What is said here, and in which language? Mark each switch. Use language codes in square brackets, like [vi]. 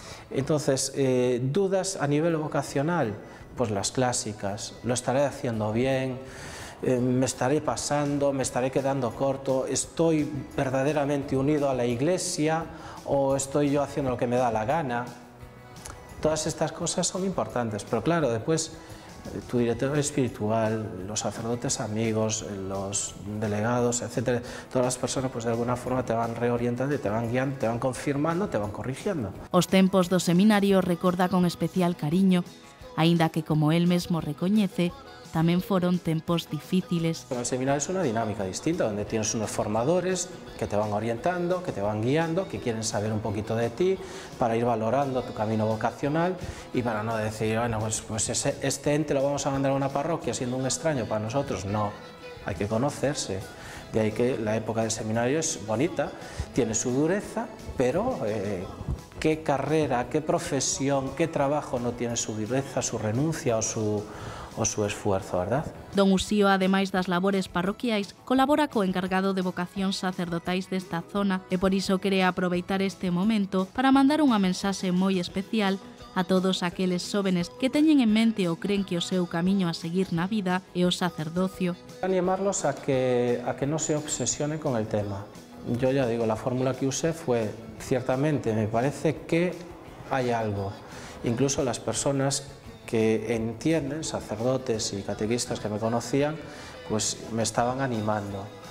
[es] Entonces, dudas a nivel vocacional, pues las clásicas, lo estaré haciendo bien, me estaré pasando, me estaré quedando corto, estoy verdaderamente unido a la Iglesia o estoy yo haciendo lo que me da la gana. Todas estas cosas son importantes, pero claro, después tu director espiritual, los sacerdotes amigos, los delegados, etcétera, todas las personas pues de alguna forma te van reorientando, te van guiando, te van confirmando, te van corrigiendo. [gl] Os tempos do seminario recorda con especial cariño, aínda que, como él mesmo recoñece, tamén foron tempos difíciles. [es] El seminario es una dinámica distinta, donde tienes unos formadores que te van orientando, que te van guiando, que quieren saber un poquito de ti, para ir valorando tu camino vocacional y para no decir, bueno, pues este ente lo vamos a mandar a una parroquia siendo un extraño para nosotros. No, hay que conocerse. De ahí que la época del seminario es bonita, tiene su dureza, pero qué carrera, qué profesión, qué trabajo no tiene su dureza, su renuncia o su esfuerzo, ¿verdad? [gl] Don Usío, ademais das labores parroquiais, colabora co encargado de vocacións sacerdotais desta zona e por iso quere aproveitar este momento para mandar unha mensaxe moi especial a todos aqueles xóvenes que teñen en mente ou creen que o seu camiño a seguir na vida é o sacerdocio. [es] Animarlos a que no se obsesionen con el tema. Yo ya digo, la fórmula que usé fue, ciertamente, me parece que hay algo. Incluso las personas que entienden, sacerdotes y catequistas que me conocían, pues me estaban animando.